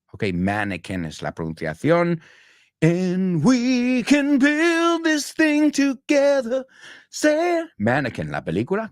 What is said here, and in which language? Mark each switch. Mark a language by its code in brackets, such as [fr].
[es] Okay, mannequin es la pronunciación. [en] And we can build this thing together. Say, Mannequin, [es] la película.